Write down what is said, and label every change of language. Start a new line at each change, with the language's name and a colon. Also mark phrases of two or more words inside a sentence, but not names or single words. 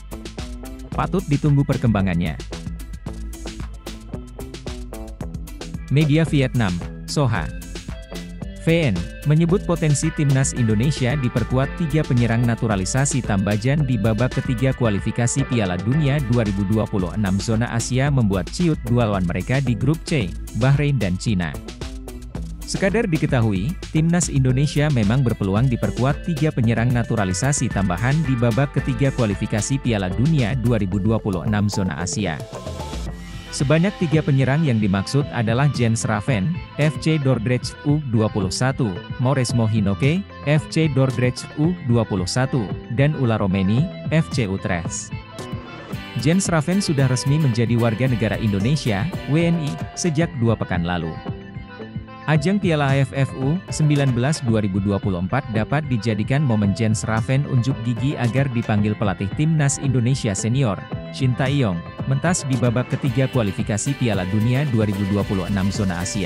Indonesian: Patut ditunggu perkembangannya. Media Vietnam, Soha VN, menyebut potensi timnas Indonesia diperkuat 3 penyerang naturalisasi Tambajan di babak ketiga kualifikasi Piala Dunia 2026 zona Asia membuat ciut 2 lawan mereka di grup C, Bahrain dan Cina. Sekadar diketahui, timnas Indonesia memang berpeluang diperkuat 3 penyerang naturalisasi tambahan di babak ketiga kualifikasi Piala Dunia 2026 zona Asia. Sebanyak 3 penyerang yang dimaksud adalah Jens Raven, FC Dordrecht U21, Mauresmo Hinoke, FC Dordrecht U21, dan Ula Romeni, FC Utrecht. Jens Raven sudah resmi menjadi warga negara Indonesia, WNI, sejak 2 pekan lalu. Ajang Piala AFF U19 2024 dapat dijadikan momen Jens Raven unjuk gigi agar dipanggil pelatih timnas Indonesia senior, Shin Taeyong, mentas di babak ketiga kualifikasi Piala Dunia 2026 zona Asia.